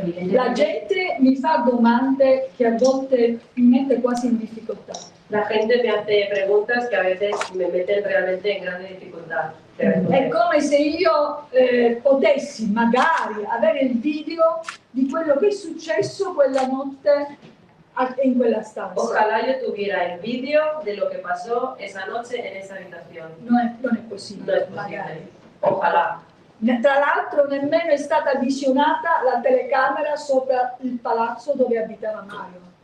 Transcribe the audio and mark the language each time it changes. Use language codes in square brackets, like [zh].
[it] La gente mi fa domande che a volte mi mette quasi in difficoltà. [es] La gente me hace preguntas que a veces me meten realmente en grande dificultad. [it] È come se io potessi magari avere il video di quello che è successo quella notte en quella stanza. [es] Ojalá yo tuviera el vídeo de lo que pasó esa noche en esa habitación. [it] Non è possibile. [es] No es posible. Ojalá. [it] Tra l'altro nemmeno è stata visionata la telecamera sopra il palazzo dove abitava Mario.